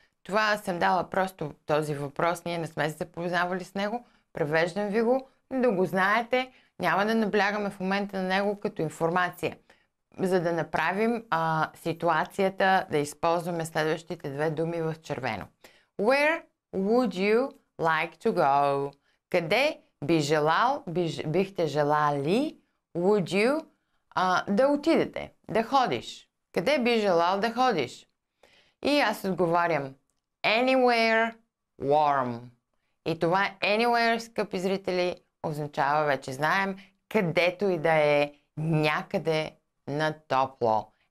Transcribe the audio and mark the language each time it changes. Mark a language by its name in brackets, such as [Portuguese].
[Bulgarian] Това съм дала просто този въпрос, ние не сме се запознавали с него, превеждам ви го, да го знаете, няма да наблягаме в момента на него като информация, за да направим ситуацията, да използваме следващите две думи в червено. [English] Where would you like to go? [Bulgarian] Къде бихте желали, [English] would you, [Bulgarian] да отидете, да ходиш? Къде би желал да ходиш? И аз отговарям [English] anywhere warm. [Bulgarian] И това anywhere, скъпи зрители, означава, вече знаем, където и да е, някъде на топло.